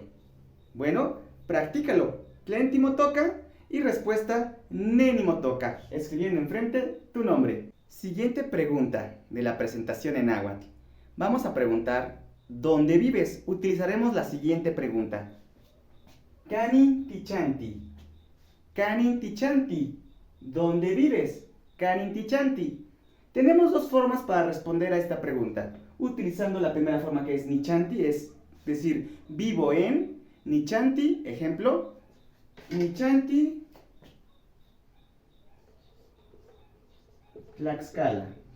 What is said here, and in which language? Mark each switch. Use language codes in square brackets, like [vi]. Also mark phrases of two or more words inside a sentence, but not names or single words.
[es] Bueno, practícalo. Tlentimotoka y respuesta Nenimotoka, escribiendo enfrente tu nombre. Siguiente pregunta de la presentación en náhuatl. Vamos a preguntar, ¿dónde vives? Utilizaremos la siguiente pregunta. [nah] Canin tichanti. Canin tichanti. [es] ¿Dónde vives? [nah] Canin tichanti. [es] Tenemos dos formas para responder a esta pregunta. Utilizando la primera forma que es nichanti, es decir, vivo en nichanti, ejemplo, nichanti Tlaxcala.